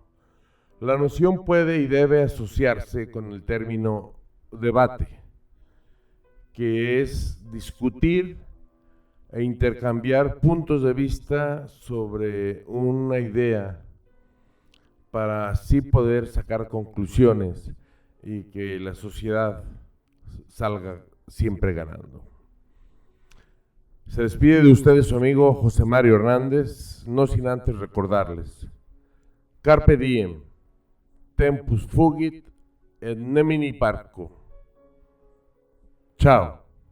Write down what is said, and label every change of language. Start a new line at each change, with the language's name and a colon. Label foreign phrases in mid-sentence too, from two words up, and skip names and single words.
Spanish: La noción puede y debe asociarse con el término debate, que es discutir e intercambiar puntos de vista sobre una idea para así poder sacar conclusiones y que la sociedad salga siempre ganando. Se despide de ustedes su amigo José Mario Hernández, no sin antes recordarles:
Latin: Carpe diem, tempus fugit et nemini parco. Chao.